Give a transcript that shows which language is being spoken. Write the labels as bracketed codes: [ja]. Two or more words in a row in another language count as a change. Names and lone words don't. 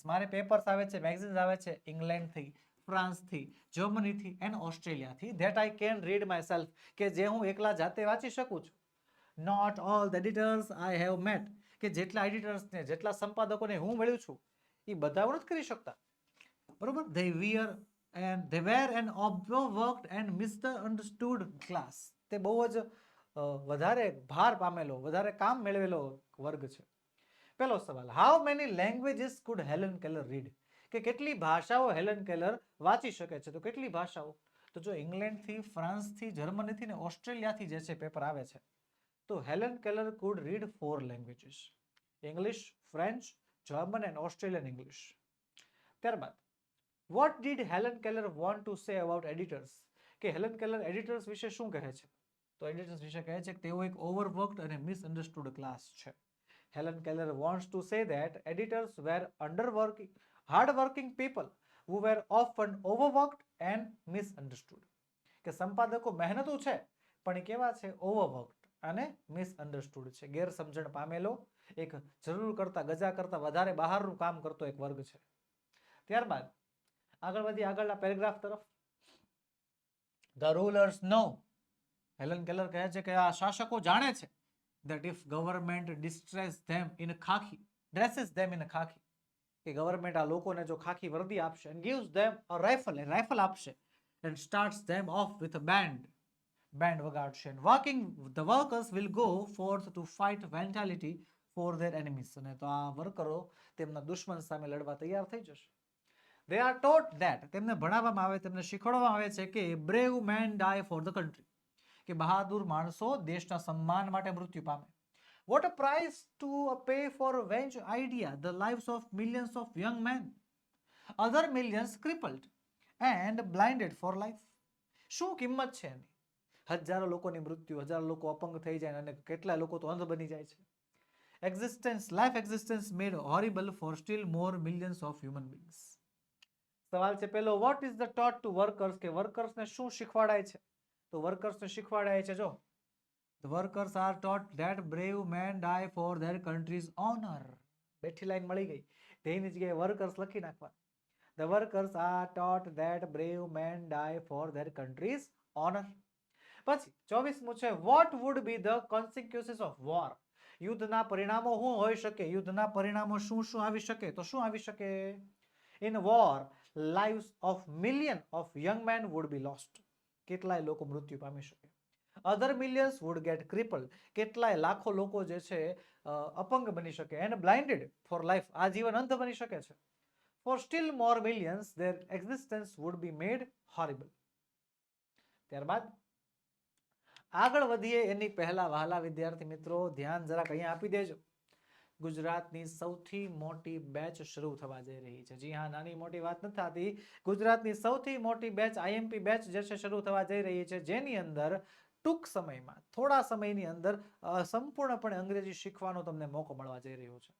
[gu] મારે પેપર્સ આવે છે, મેગઝિન્સ આવે છે ઇંગ્લેન્ડથી, ફ્રાન્સથી, જર્મનીથી એન્ડ ઓસ્ટ્રેલિયાથી, [en] that I can read myself, [gu] કે જે હું એકલા જાતે વાંચી શકું છું. [en] not all the editors I have met, [gu] કે જેટલા એડિટર્સને, જેટલા સંપાદકોને હું મળ્યું છું એ બધા નથી કરી શકતા. બરોબર. [en] they were an overworked and misunderstood class. [gu] તે બહુ જ વધારે ભાર પામેલો, વધારે કામ મેળવેલો વર્ગ છે. પહેલો સવાલ, [en] how many languages could Helen Keller read, [gu] કે કેટલી ભાષાઓ હેલન કેલર વાંચી શકે છે? તો કેટલી ભાષાઓ? તો જો ઇંગ્લેન્ડથી, ફ્રાન્સથી, જર્મનીથી ને ઓસ્ટ્રેલિયાથી જે છે પેપર આવે છે, તો [en] Helen Keller could read 4 languages, English, French, German and Australian English. [gu] ત્યારબાદ, [en] what did Helen Keller want to say about editors, [gu] કે હેલન કેલર એડિટર્સ વિશે શું કહે છે? તો એડિટર્સ વિશે કહે છે કે તેઓ એક ઓવરવર્કડ અને [en] misunderstood class [gu] છે. [en] Helen Keller wants to say that editors were hard-working people who were often overworked and misunderstood. [gu] કે સંપાદકો મહેનતુ છે પણ એ કેવા છે? ઓવરવર્કડ અને મિસઅન્ડરસ્ટુડ છે, ગેરસમજણ પામેલો, એક જરૂર કરતા ગજા કરતા વધારે બહારનું કામ કરતો એક વર્ગ છે. ત્યારબાદ આગળ વધી આગળના પેરેગ્રાફ તરફ. [en] The rulers know, [gu] હેલન કેલર કહે છે કે આ શાસકો જાણે છે, [en] that if government dresses them in khaki, [gu] કે ગવર્મેન્ટ આ લોકોને જો ખાખી વર્દી આપશે, [en] and gives them a [gu] રાઇફલ આપશે, [en] and starts them off with a band વગાડશે, and the workers will go forth to fight valiantly for their enemies, [gu] અને તો આ વર્કરો તેમના દુશ્મન સામે લડવા તૈયાર થઈ જશે. [en] They are taught that, [gu] તેમને ભણાવવામાં આવે, તેમને શીખવાડવામાં આવે છે કે [en] brave men die for the country, [gu] કે બહાદુર માણસો દેશના સન્માન માટે મૃત્યુ પામે. [en] What a price to pay for revenge idea, the lives of millions of young men, other millions crippled and blinded for life. [gu] શું કિંમત છે એની? હજારો લોકોની મૃત્યુ, હજારો લોકો અપંગ થઈ જાય અને કેટલા લોકો તો અંધ બની જાય છે. [en] Life existence made horrible for still more millions of human beings. [gu] સવાલ છે પેલો, [en] what is the taught to workers, [gu] કે વર્કર્સને શું શીખવાડાય છે? તો વર્કર્સને શીખવાડાય છે, જો, [en] the workers are taught that brave men die for their country's honor. [gu] બેઠી લાઈન મળી ગઈ, તેની જગ્યાએ વર્કર્સ લખી નાખવા. [en] The workers are taught that brave men die for their country's honor. [gu] પછી 24મું છે, [en] what would be the consequences of war? [gu] યુદ્ધના પરિણામો શું હોઈ શકે? યુદ્ધના પરિણામો શું શું આવી શકે? તો શું આવી શકે? [en] In war, lives of millions of young men would be lost. [gu] કેટલાય લોકો મૃત્યુ પામી શકે. [en] Other millions would get crippled. [gu] કેટલાય લાખો લોકો જે છે અપંગ બની શકે. [en] And blinded for life. [gu] આજીવન અંધ બની શકે છે. [en] For still more millions, their existence would be made horrible. [gu] ત્યારબાદ આગળ વધીએ એની પહેલા વહાલા વિદ્યાર્થી મિત્રો ધ્યાન જરાક અહીંયા આપી દેજો. ગુજરાતની સૌથી મોટી બેચ શરૂ થવા જઈ રહી છે. જી હા, નાની મોટી વાત નથી થતી. ગુજરાતની સૌથી મોટી બેચ આઈએમપી બેચ જે છે શરૂ થવા જઈ રહી છે, જેની અંદર ટૂંક સમયમાં, થોડા સમયની અંદર સંપૂર્ણપણે અંગ્રેજી શીખવાનો તમને મોકો મળવા જઈ રહ્યો છે.